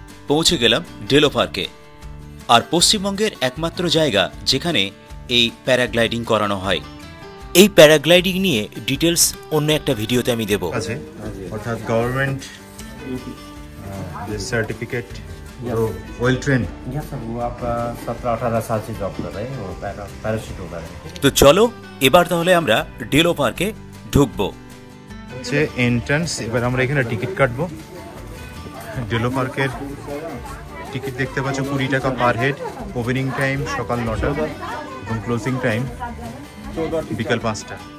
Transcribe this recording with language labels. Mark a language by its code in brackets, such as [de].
[bn] পৌঁছে গেলাম ডেলো পার্কে, আর পশ্চিমবঙ্গের একমাত্র জায়গা যেখানে এই প্যারাগ্লাইডিং করানো হয়। এই প্যারাগ্লাইডিং নিয়ে ডিটেলস অন্য একটা ভিডিওতে আমি দেব। আছে অর্থাৎ গভর্নমেন্ট সার্টিফিকেট ওয়েল ট্রেন। [hi] वो आप 17-18 साल से जॉब कर रहे हैं, वो पैराशूट होगा। [bn] তো চলো এবার তাহলে আমরা ডেলো পার্কে ঢুকবো। হচ্ছে এন্ট্রান্স। এবার আমরা এখানে টিকিট কাটবো। ডেলো পার্কের টিকিট দেখতে পাচ্ছ 20 টাকা পার হেড। ওপেনিং টাইম সকাল 9টা এবং ক্লোজিং টাইম বিকাল 5টা।